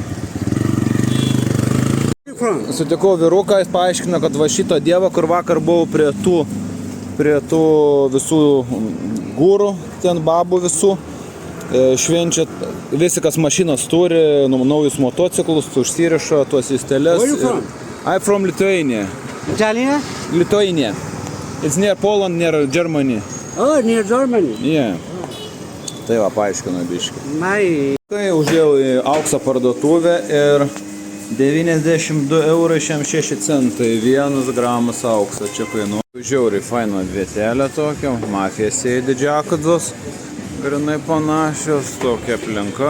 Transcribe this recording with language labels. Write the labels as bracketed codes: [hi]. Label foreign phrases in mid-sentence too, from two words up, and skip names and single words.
[lt] Sutikau vyruką, jis paaiškino, kad va šito dievo, kur vakar buvau prie tų visų gūrų, ten babų visų, švenčia, visi kas mašinas turi, naujus motociklus, užsirišo tuos įsteles. [en] I'm from Lithuania. Italia? Lithuania. It's near Poland, near Germany. Oh, near Germany. Yeah. [lt] Tai va, paaiškino biškį. [en] My... [lt] Tai užėjau į aukso parduotuvę ir 92 eurai 6 centai, 1 gramas aukso čia kainuoja. Žiauriai faina vietelė tokia, mafija sėdi džiakadzos, grinai panašios, tokia aplinka.